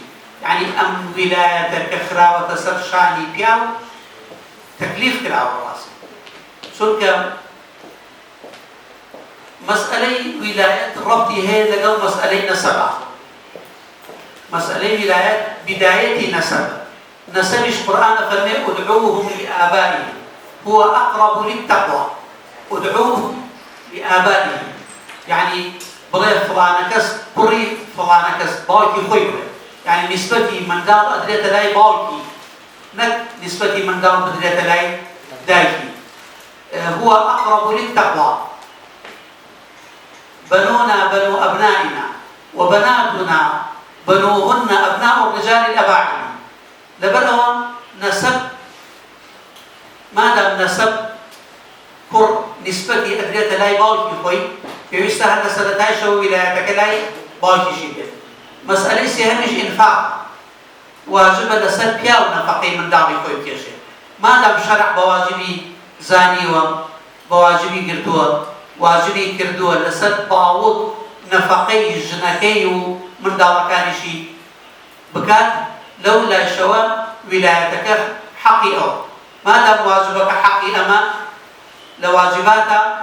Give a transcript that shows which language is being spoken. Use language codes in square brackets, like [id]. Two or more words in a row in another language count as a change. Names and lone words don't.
[ckb] یعنی ئەم ویلایەتە کە خراوەتە سەر شانی پیا و تەکلیف کراوە ڕاستی چونکە مەسئلەی ویلایەت ڕەبتی هەیە لەگەڵ مەسئلەی نەسەبە مەسئلەی ویلایەت بدایەتی نەسەبە نەسەبیش قورئان فەرمێ [ar] ادعوهم لآبائهم هو أقرب للتقوى ادعوهم لآبائهم يعني [ckb] بڵێ فڵانە کەس کوڕی فڵانە کەس باوکی خۆی بڵێ يعني نسبەتی منداڵ ئەدرێتە لای باوکی نەک نسبەتی منداڵ بدرێتە لای دایکی [ar] هو أقرب للتقوى بنونا بنو أبنائنا وبناتنا بنوهن أبناء الرجال الأباعد [ckb] لبرەوە نەسەب مادام نەسەب کوڕ نسبەتی ئەدرێتە لای باوکی خۆی پێویستە هەر لە سەرەتایشەوە ویلایەتەکە لای باوکیشی بێت مەسئلەی سێهەمیش ئینفاق واجبە لەسەر پیا و نەفەقەی منداڵی خۆی بکێشێت مادام شەرع بە واجبی زانیوە بە واجبی گرتووە واجبی کردووە لەسەر باوک نەفەقەی ژنەکەی و منداڵەکانیشی بکات لەو لایشەوە ویلایەتەکە حەقی ئەوە مادام واجبەکە حەقی ئەمە لە واجباتە